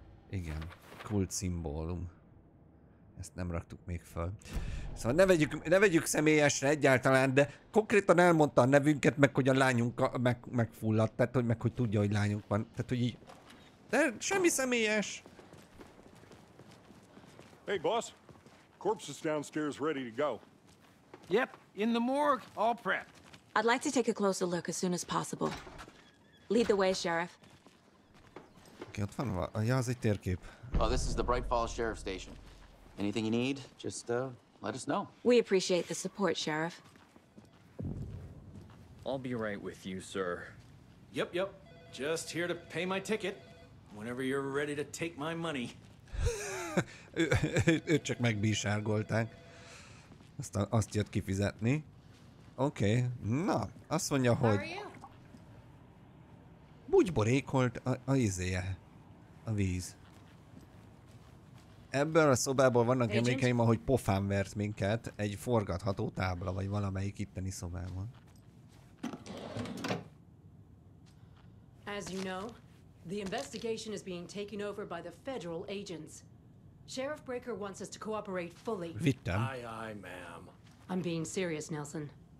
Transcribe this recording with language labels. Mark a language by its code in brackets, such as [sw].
[hu] Igen, kult szimbólum. Ezt nem raktuk még föl. Szóval ne vegyük személyesre egyáltalán, de konkrétan elmondta a nevünket, meg hogy a lányunk megfulladt, tehát hogy meg hogy tudja, hogy lányunk van. Tehát, hogy így... De semmi személyes. [en] Hey, boss. Corpse is downstairs ready to go. Yep, in the morgue, all prepped. I'd like to take a closer look as soon as possible. Lead the way, Sheriff. [hu] Oké, ott van, ja, az egy térkép. [en] Oh, this is the Bright Falls Sheriff Station. Anything you need, just let us know. We appreciate the support, Sheriff. I'll be right with you, sir. Yep. Just here to pay my ticket. Whenever you're ready to take my money. [hu] Őt csak megbísárgolták. Aztán azt jött kifizetni. Oké, na, azt mondja, hogy... Bugyborékolt a izéje. A víz. Ebből a szobából vannak emlékeim, ahogy pofán vert minket egy forgatható tábla, vagy valamelyik itteni szobában. [en] As you know, the investigation is being taken over by the federal agents. Sheriff Breaker wants us to cooperate fully. [hu] Vittem. [en] Aye, ma'am. I'm being serious, Nelson.